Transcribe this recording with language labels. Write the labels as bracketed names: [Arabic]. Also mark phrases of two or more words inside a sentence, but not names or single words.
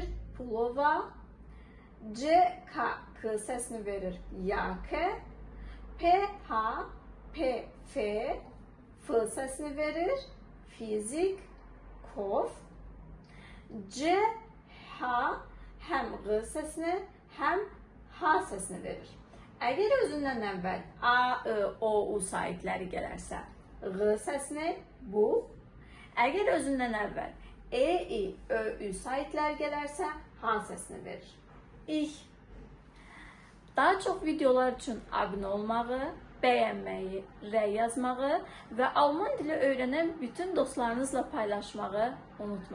[Azerbaijani] Pulova. K sesini verir. Yake. P F sesini verir. Fizik. Kof. H hem G sesini hem H sesini verir. Əgər özündən əvvəl A, I, O, U saitləri gələrsə, G səsini bu. Əgər özündən əvvəl E, I, Ö, Ü saitlər gələrsə, H səsini verir. Ich. Daha çox videolar üçün abunə olmağı, bəyənməyi, rəy yazmağı və Alman dili öyrənən bütün dostlarınızla paylaşmağı unutmayın.